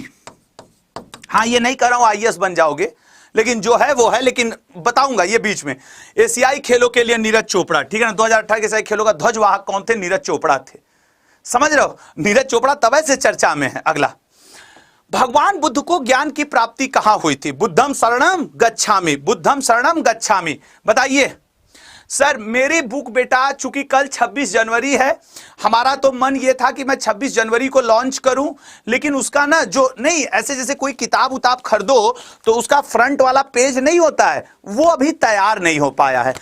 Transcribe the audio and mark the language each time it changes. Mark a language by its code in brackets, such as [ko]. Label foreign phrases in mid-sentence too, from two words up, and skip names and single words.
[hi] हाँ ये नहीं कर रहा हूं आईएएस बन जाओगे, लेकिन जो है वो है, लेकिन बताऊंगा ये बीच में। एशियाई खेलों के लिए नीरज चोपड़ा, ठीक है ना, 2018 के एशियाई खेलों का ध्वजवाहक कौन थे? नीरज चोपड़ा थे, समझ रहे हो, नीरज चोपड़ा तब से चर्चा में है। अगला, भगवान बुद्ध को ज्ञान की प्राप्ति कहां हुई थी? [pi] बुद्धम शरणम गच्छामि, बुद्धम शरणम गच्छामि, [hi] बताइए सर। मेरी बुक बेटा, चूंकि कल 26 जनवरी है, हमारा तो मन ये था कि मैं 26 जनवरी को लॉन्च करूं, लेकिन उसका ना जो नहीं, ऐसे जैसे कोई किताब उताब खरीदो तो उसका फ्रंट वाला पेज नहीं होता है, वो अभी तैयार नहीं हो पाया है।